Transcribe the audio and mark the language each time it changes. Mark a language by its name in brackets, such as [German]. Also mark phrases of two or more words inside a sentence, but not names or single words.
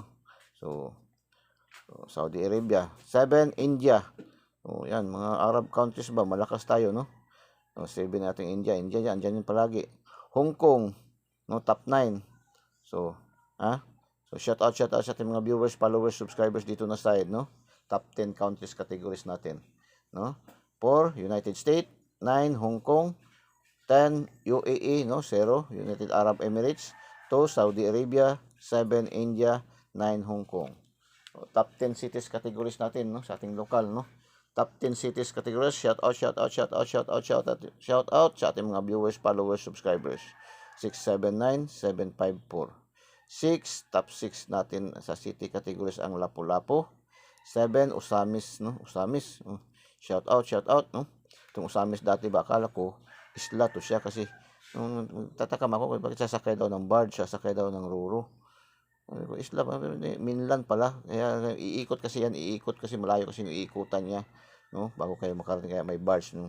[Filipino] So Saudi Arabia. 7, India. Yan, mga [English] Arab countries [Filipino] ba, malakas tayo, no? No, 7 natin India. India dyan, dyan yun palagi. Hong Kong, no, top 9. So, So, [English] shout out [Filipino] sa ating mga [English] viewers, followers, subscribers [Filipino] dito na side, no? [English] Top 10 countries categories [Filipino] natin, no? 4, United States, 9, Hong Kong, 10, UAE, no? 0, United Arab Emirates, 2, Saudi Arabia, 7, India, 9, Hong Kong. So, [English] top 10 cities categories [Filipino] natin, no? Sa ating lokal, no? [English] Top 10 cities categories, shout out [Filipino] sa ating mga [English] viewers, followers, subscribers. [Filipino] 679 754. 6, top 6 natin sa [English] city categories [Filipino] ang Lapu-Lapu. 7, Usamis, no? Usamis. [English] Shout out, [Filipino] no? Itong Usamis dati ba, akala ko, isla to siya kasi tatakam ako, bakit sasakay daw ng barge, sasakay daw ng ruro. Isla, mainland pala. Kaya iikot kasi malayo kasi yung iikutan niya, no? Bago kayo makarating, kaya may barge, no?